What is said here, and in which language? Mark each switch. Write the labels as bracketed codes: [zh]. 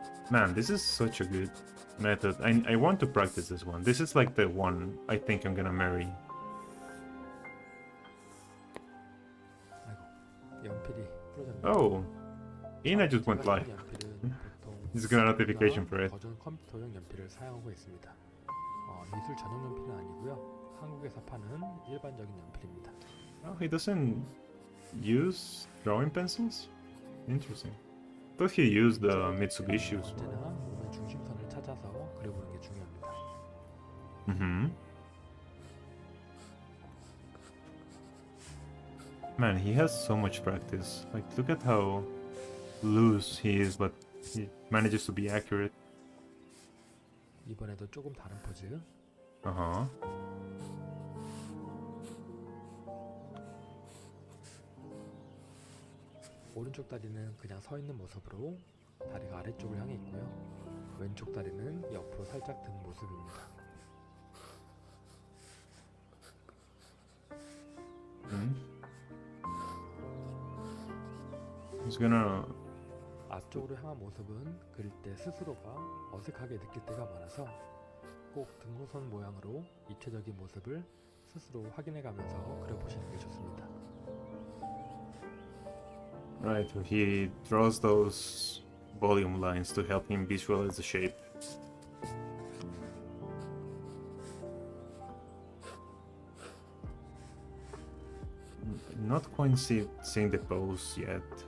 [en] Man, this is such a good method. I want to practice this one. This is like the one I think I'm gonna marry. [ko] 연필이 부러졌네요. [en] Oh, Ina just went live. He's got a notification for it. [ko] 버전 컴퓨터용 연필을 사용하고 있습니다. 미술 전용 연필은 아니고요. 한국에서 파는 일반적인 연필입니다. [en] Oh, he doesn't use drawing pencils? Interesting. Thought he used the Mitsubishi's. [ko] 언제나 몸의 중심선을 찾아서 그려보는 게 중요합니다. Mm-hmm. [en] Man, he has so much practice. Like, look at how loose he is, but he manages to be accurate. [ko] 이번에도 조금 다른 포즈. Uh-huh. 오른쪽 다리는 그냥 서 있는 모습으로 다리가 아래쪽을 향해 있고요. 왼쪽 다리는 옆으로 살짝 든 모습입니다. [en] He's gonna... [ko] 앞쪽으로 향한 모습은 그릴 때 스스로가 어색하게 느낄 때가 많아서 꼭 등고선 모양으로 입체적인 모습을 스스로 확인해가면서 그려보시는 게 좋습니다. [en] Right, he draws those volume lines to help him visualize the shape. not quite seeing the pose yet.